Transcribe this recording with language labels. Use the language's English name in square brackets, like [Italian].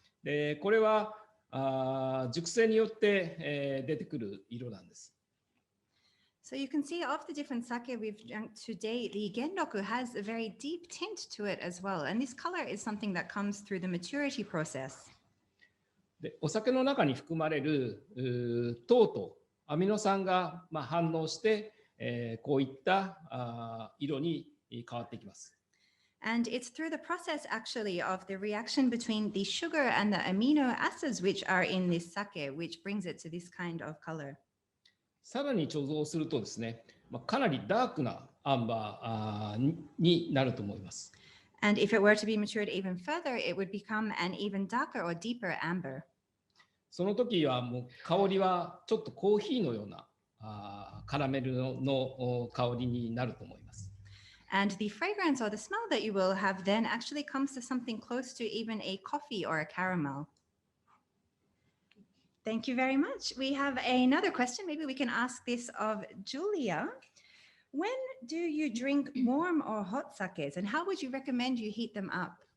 [Japanese] で、これは熟成によって出てくる色なんです。 [English] So you can see of the different sake we've drunk today, the genroku has a very deep tint to it as well. And this color is something that comes through the maturity process. [Japanese] で、お酒の中に含まれる糖とアミノ酸が反応して、こういった色に変わっていきます。 [English] And it's through the process actually of the reaction between the sugar and the amino acids which are in this sake, which brings it to this kind of color. [Japanese] さらに貯蔵するとですね、かなりダークなアンバーになると思います。 [English] And if it were to be matured even further, it would become an even darker or deeper amber. [Japanese] その時はもう香りはちょっとコーヒーのようなカラメルの香りになると思います。 [English] And the fragrance or the smell that you will have then actually comes to something close to even a coffee or a caramel. Thank you very much. We have another question. Maybe we can ask this of Julia. When do you drink warm or hot sakes, and how would you recommend you heat them up?